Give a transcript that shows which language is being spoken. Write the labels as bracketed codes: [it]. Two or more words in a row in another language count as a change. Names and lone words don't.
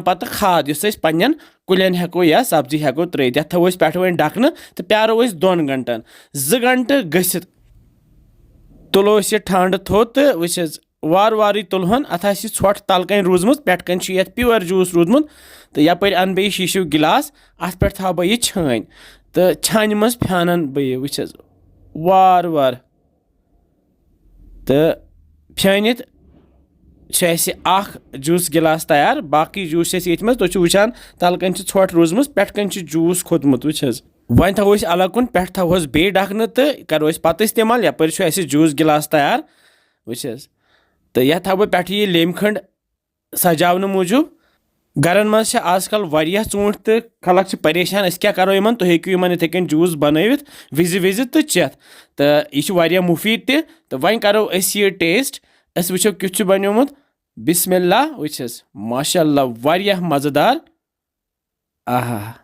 [ks] पत खाद इस पन्न कुलन हेको या सब्जी हेको त्रित यथ थवो पे वन ढकन तो प्यारो 2 घंटन 2 घंटे गसित तुलो यह ठंड थो तो वुछस वार तुलहन अत षोट तल कन रूजमुत पे कन यथ प्योर जूस रूदमुत तो यपर अन बे शीशु गिलास अत पे थो बह यह छान तो छान मज फ्यानन बह वुछस वार तो फ्यानित जूस गिलास तैयार बाकी जूस ये तुम वुचान तल कन षोट रूजमुत पे कन जूस खोतमुत वुछस वन थो अलग कुन पे थोस बे ढकन तो करो पत इस्तेमाल यपर जूस गिलास तैयार वुछस तो यह थो पे यह लेम खंड सजावन मूजूब गरन मज आजकल वारिया ژوٗنٛٹھۍ तो खलक परेशान अस क्या करो यमन तो हेकु यमन इथे कन जूस बनवित विज तो चेत तो यह वारिया मुफीद ते तो वन करो अस यह टेस्ट अस वुचो किथ बनोमुत बिस्मिल्लाह वुछस माशाअल्लाह वारिया मजेदार आहा